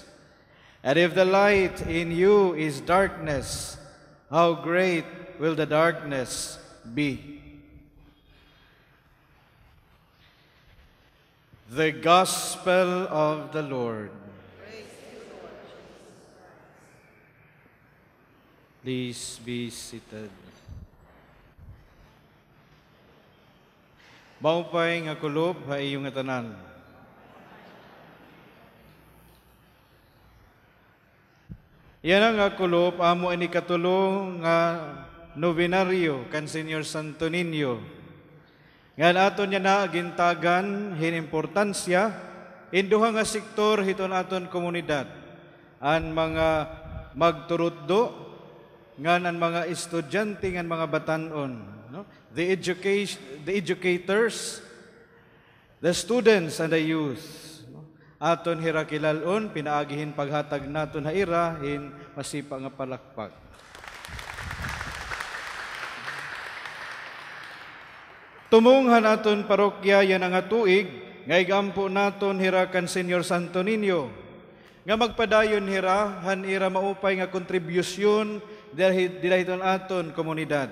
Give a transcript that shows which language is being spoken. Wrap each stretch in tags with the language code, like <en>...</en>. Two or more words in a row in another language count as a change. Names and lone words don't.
<en>And if the light in you is darkness, how great will the darkness be?" The Gospel of the Lord. Please be seated.</en> <war>Maupay nga kulob ha iyong tanan. Yan ang kulob amo ini katulong nga novenaryo kan Senyor Santo Niño. Nga aton niya na agintagan hinimportansya induha nga sektor hiton aton komunidad. Ang mga magturuddo, ngan ang mga estudyante, ngan mga batanon, no?</war> <en>The educators, the students and the youth. No?</en> <war>Aton hira kilalon, pinaagihin paghatag naton haira, hin masipa nga palakpak. Tumunghan aton parokya yan ang tuig, nga igampo naton hirakan Senyor Santo Niño, nga magpadayon hira, han ira maupay nga kontribusyon dirahiton aton komunidad.</war>